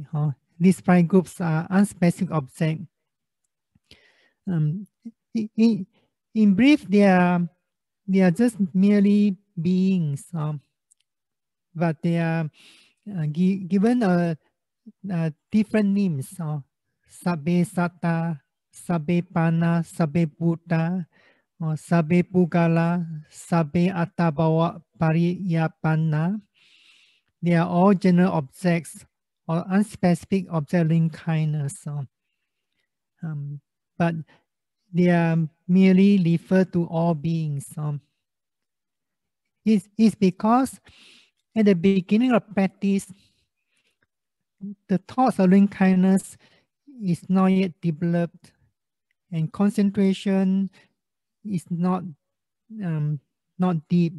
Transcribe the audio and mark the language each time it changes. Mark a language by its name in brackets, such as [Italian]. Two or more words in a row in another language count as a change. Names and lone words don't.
[English] These 5 groups are unspecific object. In brief, they are just merely beings, but they are given a different names. [Pali] Sabbe Satta, Sabbe Pana, Sabbe Buddha, Sabbe Pugala, Sabbe Attabhava Pariyapana. [English] They are all general objects or unspecific object in kindness. But they are merely refer to all beings. It's because at the beginning of practice, the thoughts of loving kindness is not yet developed, and concentration is not deep.